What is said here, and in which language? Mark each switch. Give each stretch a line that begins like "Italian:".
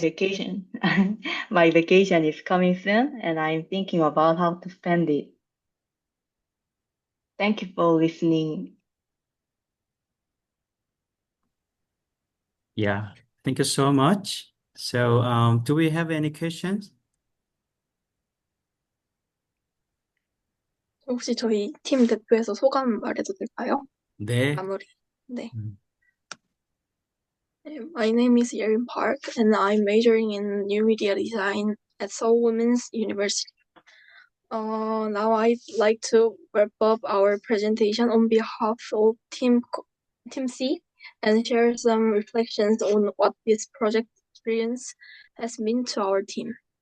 English: vacation, my vacation is coming soon, and I'm thinking about how to spend it. Thank you for listening. Yeah, thank you so much. So, do we have any questions?
Korean: 혹시 저희 팀 대표에서 소감 말해도 될까요? 네. 마무리. 네. 음.
English: My name is Yerin Park, and I'm majoring in new media design at Seoul Women's University. Now I'd like to wrap up our presentation on behalf of Team C and share some reflections on what this project experience has meant to our team.